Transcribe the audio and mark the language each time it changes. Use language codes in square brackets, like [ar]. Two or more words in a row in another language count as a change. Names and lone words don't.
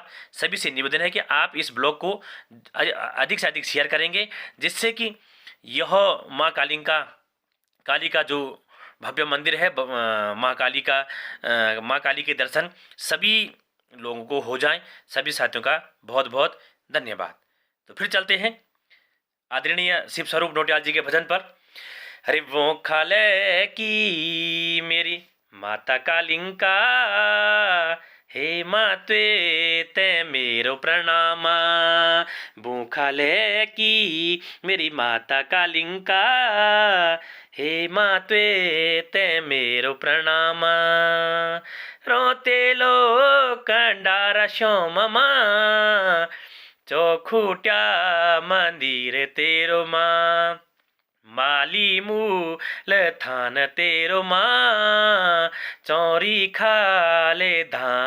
[hi] सभी से निवेदन है कि आप इस ब्लॉग को अधिक से अधिक शेयर करेंगे, जिससे कि यह माँ काली का जो भव्य मंदिर है, माँ काली के दर्शन सभी लोगों को हो जाएं। सभी साथियों का बहुत बहुत धन्यवाद। तो फिर चलते हैं आदरणीय शिव स्वरूप नोटियाल जी के भजन पर। [gbm] हरि वो खाले की मेरी माता कालिंका, हे माते ते मेरो प्रणामा। भूखाले की मेरी माता कालिंका, हे माते ते मेरो प्रणामा। रोते लो कंडारा श्योममा, चौखुट्या मंदिर तेरो माँ, माली मूल थान तेरो माँ, चौरी खाले धामे माँ।